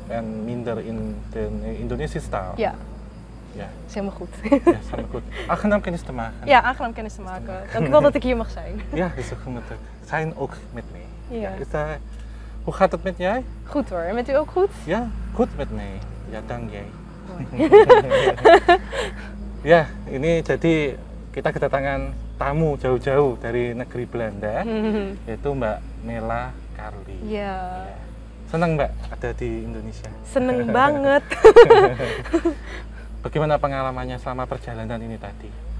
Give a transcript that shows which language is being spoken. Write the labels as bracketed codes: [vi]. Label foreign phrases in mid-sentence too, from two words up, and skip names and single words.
[nl] en minder in de Indonesische taal. Ja, Ja, is helemaal goed. ja, samen goed. Aangenaam kennis te maken. Ja, aangenaam kennis te maken. Dank u wel dat ik hier mag zijn. Ja, is ook goed met zijn ook met mij. Ja. Hoe gaat het met jij? Goed hoor, en met u ook goed? Ja, goed met mij. Ja, dank jij. [id] Ya, ini jadi kita kedatangan tamu jauh-jauh dari negeri Belanda, yaitu Mbak Mella Carly. [nl] Ja, [id] Senang Mbak ada di Indonesia. seneng banget. Bagaimana pengalamannya selama perjalanan ini tadi?